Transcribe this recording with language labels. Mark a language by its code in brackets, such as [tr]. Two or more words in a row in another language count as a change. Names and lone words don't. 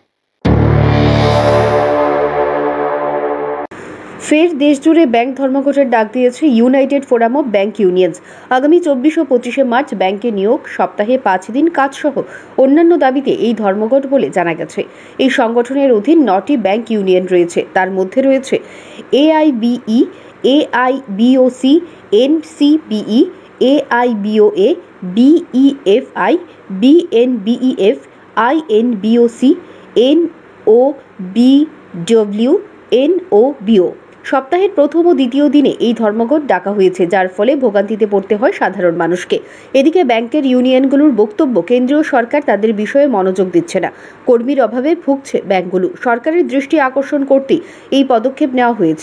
[bn] ফের দেশজুড়ে ব্যাংক ধর্মঘটের ডাক দিয়েছে ইউনাইটেড ফোরাম অফ ব্যাংক ইউনিয়নস। আগামী 24 ও 25 মার্চ ব্যাংকে নিয়োগ, সপ্তাহে 5 দিন কাজ সহ অন্যান্য দাবিতে এই ধর্মঘট বলে জানা গেছে। এই সংগঠনের অধীন 9টি ব্যাংক ইউনিয়ন রয়েছে। তার মধ্যে রয়েছে AIBE, AIBOC, NCBE, AIBOA, BEFI, BNBEF, INBOC, NOBW, NOBO। সপ্তাহের প্রথম ও দ্বিতীয় দিনে এই ধর্মঘট ডাকা হয়েছে, যার ফলে ভোগান্তিতে পড়তে হয় সাধারণ মানুষকে। এদিকে ব্যাংকের ইউনিয়নগুলোর বক্তব্য, কেন্দ্রীয় সরকার তাদের বিষয়ে মনোযোগ দিচ্ছে না। কর্মীর অভাবে ভুগছে ব্যাংকগুলো। সরকারের দৃষ্টি আকর্ষণ করতেই এই পদক্ষেপ নেওয়া হয়েছে।